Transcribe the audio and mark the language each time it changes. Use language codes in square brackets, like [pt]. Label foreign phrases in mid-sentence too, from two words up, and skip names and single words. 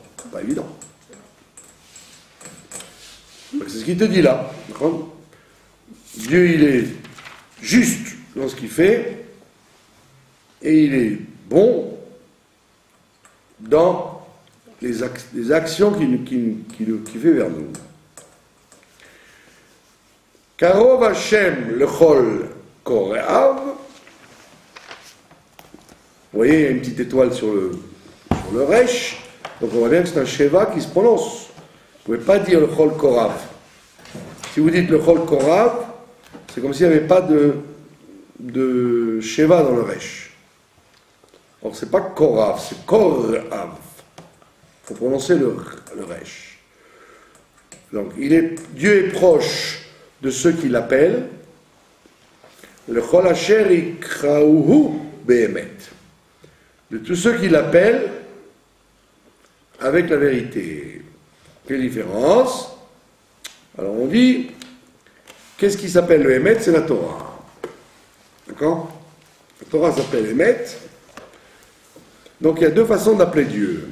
[fr] C'est pas évident. C'est ce qu'il te dit là. Dieu, il est juste dans ce qu'il fait et il est bon dans les actions qu'il fait vers nous. [he] קרוב השם לכל קוראיו. [fr] Vous voyez, il y a une petite étoile sur le resh. Donc on voit bien que c'est un sheva qui se prononce. Vous ne pouvez pas dire [he] לכל קוראיו. [fr] Si vous dites [he] לכל קוראיו, [fr] c'est comme s'il n'y avait pas de sheva dans le resh. Alors c'est pas korav, c'est korav. Il faut prononcer le resh. Donc Dieu est proche de ceux qui l'appellent. [he] לכל אשר יקראוהו באמת. [fr] De tous ceux qui l'appellent avec la vérité. Quelle différence? Alors on dit, qu'est-ce qui s'appelle le Emet? C'est la Torah. D'accord? La Torah s'appelle Emet. Donc il y a deux façons d'appeler Dieu.